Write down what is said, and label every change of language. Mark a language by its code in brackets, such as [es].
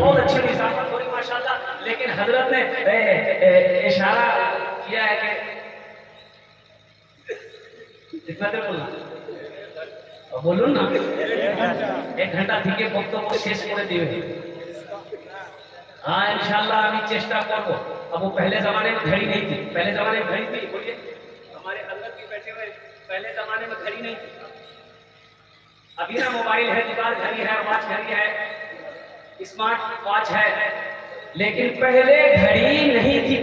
[hi] बहुत अच्छी निज़ामत हो रही माशाल्लाह। लेकिन हजरत ने इशारा किया है कि कितना देर बोलना, बोलूँ ना, 1 घंटा [bn] থেকে বক্তব্য শেষ করে দিবে। हाँ इंशाल्लाह আমি চেষ্টা করব। [hi] अब वो पहले जमाने में घड़ी नहीं थी, पहले जमाने में घड़ी थी, बोलिए हमारे अंदर भी बैठे हुए, पहले जमाने में घड़ी नहीं थी। अभी ना मोबाइल है, दीवार घड़ी है, वॉच घड़ी है, स्मार्ट वॉच है, लेकिन पहले घड़ी नहीं थी।